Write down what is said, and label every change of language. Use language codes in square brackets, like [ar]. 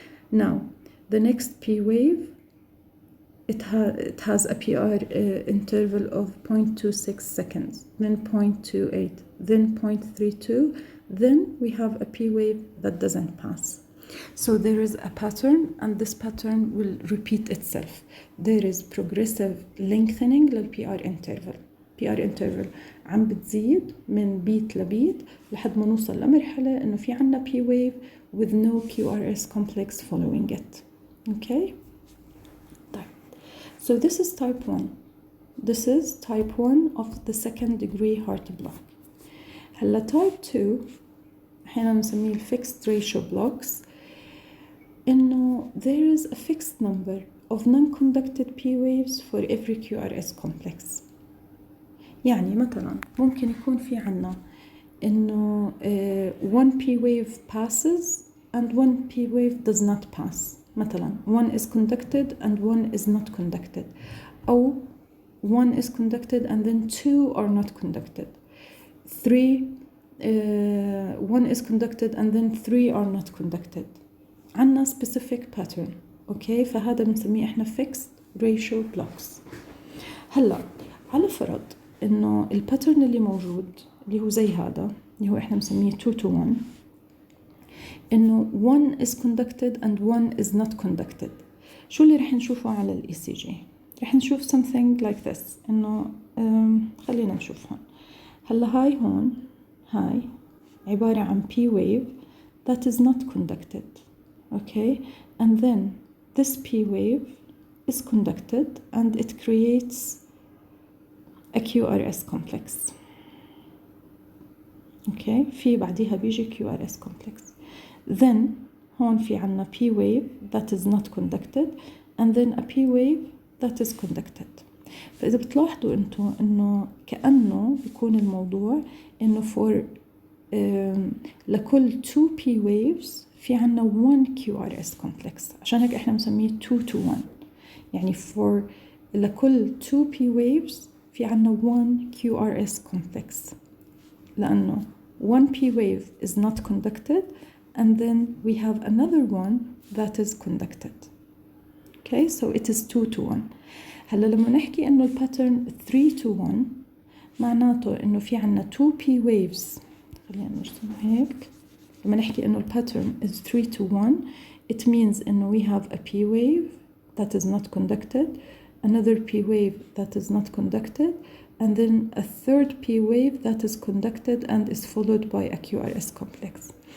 [en] Now the next P wave, it has a PR interval of 0.26 seconds, then 0.28, then 0.32, then we have a P wave that doesn't pass. So there is a pattern and this pattern will repeat itself. There is progressive lengthening [ar] لل [en] PR interval. [ar] PR interval عم بتزيد من بيت لبيت لحد ما نوصل لمرحلة إنه في عنا [en] P wave with no QRS complex following it. Okay? So this is type 1. This is type 1 of the second degree heart block. [ar] هلا [en] type 2 [ar] احيانا نسميه [en] fixed ratio blocks. [ar] إنه [en] there is a fixed number of non-conducted P waves for every QRS complex. [ar] يعني مثلا ممكن يكون في عنا إنه [en] one P wave passes and one P wave does not pass. [ar] مثلا [en] one is conducted and one is not conducted, [ar] أو [en] one is conducted and then two are not conducted. One is conducted and then three are not conducted. [ar] عنا [en] specific pattern. Okay, [ar] فهذا بنسميه احنا [en] fixed ratio blocks. [ar] هلا على فرض إنه الباترن اللي موجود اللي هو زي هذا اللي هو احنا بنسميه 2 to 1, إنه [en] one is conducted and one is not conducted. [ar] شو اللي رح نشوفه على ال ECG؟ رح نشوف [en] something like this. [ar] إنه خلينا نشوفها. هلا هاي هون هاي عبارة عن [en] P wave that is not conducted. okay? And then this P wave is conducted and it creates a QRS complex. Okay, [ar] في بعديها بيجي [en] QRS complex. Then [ar] هون في عنا [en] P wave that is not conducted and then a P wave that is conducted. [ar] فإذا بتلاحظوا أنتوا إنه كأنه بيكون الموضوع إنه for لكل 2 P waves في عنا 1 QRS complex، عشان هيك إحنا مسميه 2 to 1. يعني [en] for [ar] لكل [en] 2 P waves [ar] في عنا [en] 1 QRS complex، [ar] لأنه [en] 1 P wave is not conducted and then we have another one that is conducted. Okay, so it is 2 to 1. [ar] هلا لما نحكي إنه الباترن 3 to 1 معناته إنه في عنا 2 P waves. خلينا نرسمه هيك. لما نحكي إنه الباترن [en] is 3 to 1 it means [ar] إنه [en] we have a P wave that is not conducted, another P wave that is not conducted, and then a third P wave that is conducted and is followed by a QRS complex.